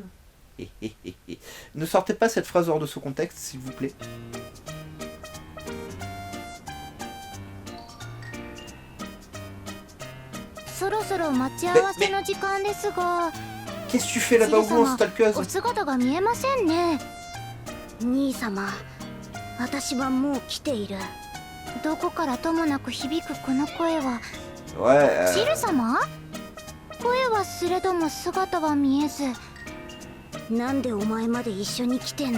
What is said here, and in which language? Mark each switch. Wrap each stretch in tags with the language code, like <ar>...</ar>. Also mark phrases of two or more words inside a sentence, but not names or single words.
<fr>Ne sortez pas cette phrase hors de ce contexte, s'il vous plaît. Qu'est-ce que tu fais là-bas au bout en stalkeuse?</fr> <ja>兄様、私はもう来ている。どこからともなく響くこの声は。</ja> <fr>Ouais.</fr> <ja>チル様？声はすれども姿は見えず。なんでお前まで一緒に来てんの？</ja>